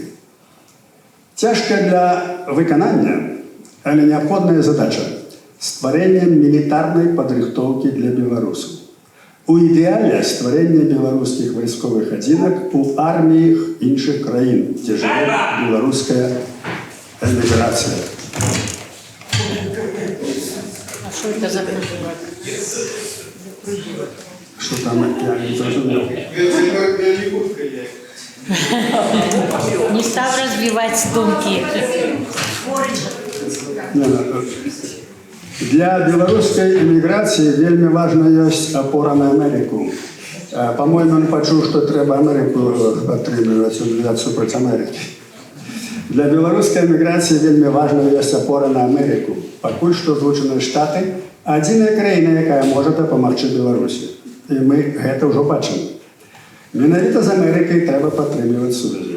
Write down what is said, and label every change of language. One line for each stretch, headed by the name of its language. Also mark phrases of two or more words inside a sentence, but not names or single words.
Belarusian: Цяжка для выканання, але неабходная задача – стварэнне мілітарнай падрыхтоўкі для беларусаў. У ідэале стварэнне беларускіх вайсковых адзінак у арміях іншых краін, дзе жыве беларуская эміграцыя.
Russian: А что это за прыжок? Что там, я не зрозумел. Не став развивать думки.
Belarusian: Для беларускай эміграцыі вельмі важна ёсць апора на Амерыку. По-моему, он пачуў, што трэба Амерыку падтрымліваць супраць Амерыкі. Для беларускай эміграцыі вельмі важна ёсць апора на Амерыку. Пакуль што Злучаныя Штаты адзіная краіна, якая можа дапамагчы Беларусі. І мы гэта ўжо бачым. Менавіта з Амерыкай трэба падтрымліваць сувязі.